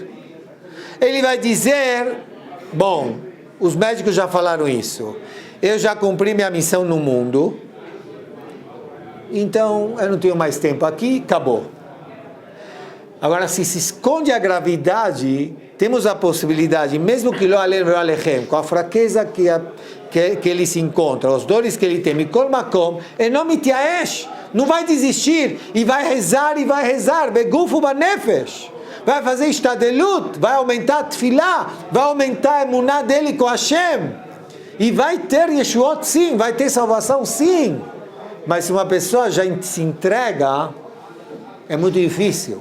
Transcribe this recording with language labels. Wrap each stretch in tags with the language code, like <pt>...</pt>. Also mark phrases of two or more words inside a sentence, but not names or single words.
<pt>Ele vai dizer, bom, os médicos já falaram isso, eu já cumpri minha missão no mundo, então eu não tenho mais tempo aqui, acabou. Agora, se se esconde a gravidade, temos a possibilidade, mesmo que</pt> <he>לא עליהם,</he> <pt>com a fraqueza que ele se encontra, os dores que ele tem,</pt> <he>מכל מקום, אינו מתייאש,</he> <pt>não vai desistir, e vai rezar,</pt> <he>בגופו ובנפשו,</he> <pt>vai fazer ishtadelut, vai aumentar a tefilá, vai aumentar a emuná dele com Hashem, e vai ter Yeshuot sim, vai ter salvação sim, mas se uma pessoa já se entrega, é muito difícil.</pt>